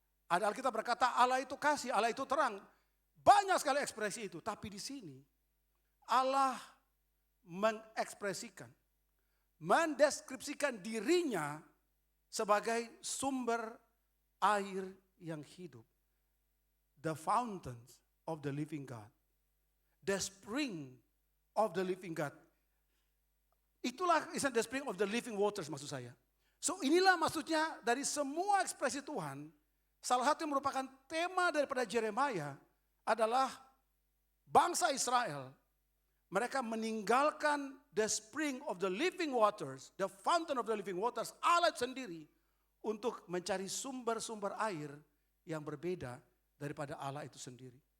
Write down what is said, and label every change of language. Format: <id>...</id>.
<id>Ada Alkitab berkata Allah itu kasih, Allah itu terang. Banyak sekali ekspresi itu, tapi di sini Allah mengekspresikan, mendeskripsikan dirinya sebagai sumber air yang hidup.</id> <en>The fountains of the living God. The spring of the living God.</en> <id>Itulah</id> <en>the spring of the living waters</en> <id>maksud saya. So inilah maksudnya dari semua ekspresi Tuhan. Salah satu yang merupakan tema daripada Yeremia adalah bangsa Israel. Mereka meninggalkan</id> <en>the spring of the living waters, the fountain of the living waters,</en> <id>Allah sendiri untuk mencari sumber-sumber air yang berbeda daripada Allah itu sendiri.</id>